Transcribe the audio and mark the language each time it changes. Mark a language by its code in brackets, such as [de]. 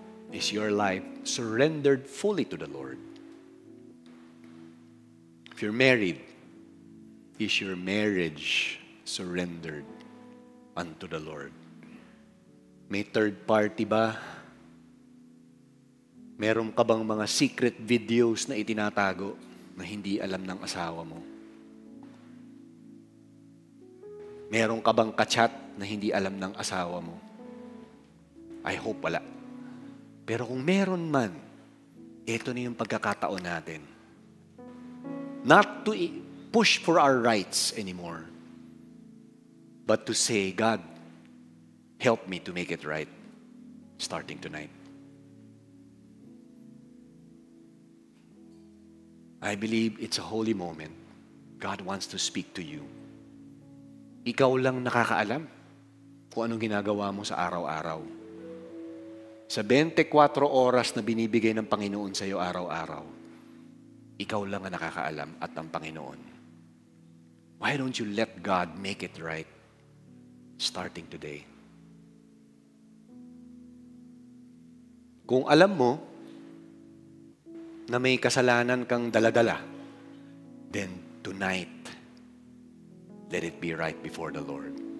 [en] Is your life surrendered fully to the Lord? If you're married, is your marriage surrendered unto the Lord? [tl] May third party ba? Meron ka bang mga secret videos na itinatago na hindi alam ng asawa mo? Meron ka bang kachat na hindi alam ng asawa mo? [en] I hope [tl] wala. Pero kung meron man, ito na yung pagkakataon natin. [en] Not to push for our rights anymore, but to say, God, help me to make it right, starting tonight. I believe it's a holy moment. God wants to speak to you. [tl] Ikaw lang nakakaalam kung anong ginagawa mo sa araw-araw. Sa 24 oras na binibigay ng Panginoon sa iyo araw-araw, ikaw lang ang nakakaalam at ang Panginoon. [en] Why don't you let God make it right starting today? [tl] Kung alam mo na may kasalanan kang daladala, [en] then tonight, let it be right before the Lord.